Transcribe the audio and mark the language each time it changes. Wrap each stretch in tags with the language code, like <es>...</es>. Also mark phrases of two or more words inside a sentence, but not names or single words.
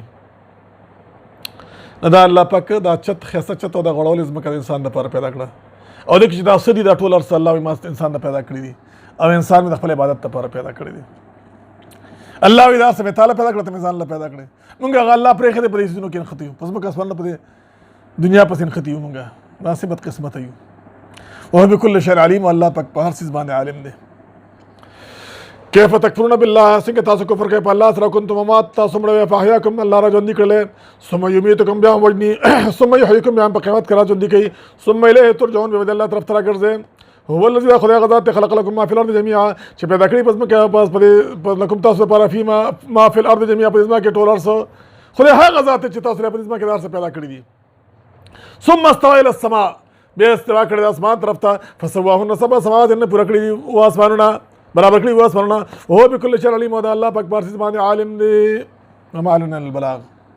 <ps>نو دا الله پاک دا چت ښایسته چت او دا غوړولې ځمکه د انسان دپاره پیدا کړه او دې کې چې دا څه دي دا ټول هر څه الله وایي ما انسان نه پیدا کړي دي او انسان مې د خپل عبادت دپاره پیدا کړی دی. الله وایي دا څه مې تاله پیدا کړه ته مې ځان له پیدا کړې. مونږ هغه الله پرېښی دی په دې څیزونو کې نښتي یو په ځمکه اسمانونه په دې دنیا پسې نښتي یو. مونږ داسې بدقسمته یو.</ps> <ar>وهو بكل شيء عليم</ar> <ps>والله پاک په هر څیز باندې عالم دی.</ps> <ar>کیف تکفرون بالله</ar> <ps>څنګه تاسو کفر کوئ په الله سره</ps> <ar>کنتم اموات</ar> <ps>تاسو مړه وئ</ps> <ar>فاحیاکم الله</ar> <ps>را ژوندي کړلی</ps> <ar>ثم یمیتکم</ar> <ps>بیا هم وژني</ps> <ar>ثم یحییکم</ar> <ps>بیا هم په قیامت کې را ژوندي کوي</ps> <ar>ثم الیه ترجعون</ar> <ps>بیا به د الله طرف ته راګرځئ.</ps> <ar>هو الذي</ar> <ps>خدای هغه ذات</ps> <ar>خلق لكم ما في الارض جميعا</ar> <ps>چې پیدا کړي په ځمکه په لکم تاسو لپاره</ps> <ar>فی ما فی الارض جميعا</ar> <ps>په ځمکه کې ټول هر څه خدای هغه ذات چې تاسو لپاره په ځمکه کې هر څه پیدا کړي دي.</ps> <ar>ثم استوى الى السماء</ar> <ps>بیا استوا کړی د اسمان طرف ته</ps> <ar>فسواهن سبع سماوات</ar> <ps>نه پوره کړي او اسمانونه برابر کړي او اسمانونه</ps> <ar>وهو بكل شيء عليم</ar> <ps>او د الله پاک په هر څیز باندې عالم دی.</ps> <ar>وما علينا البلاغ.</ar>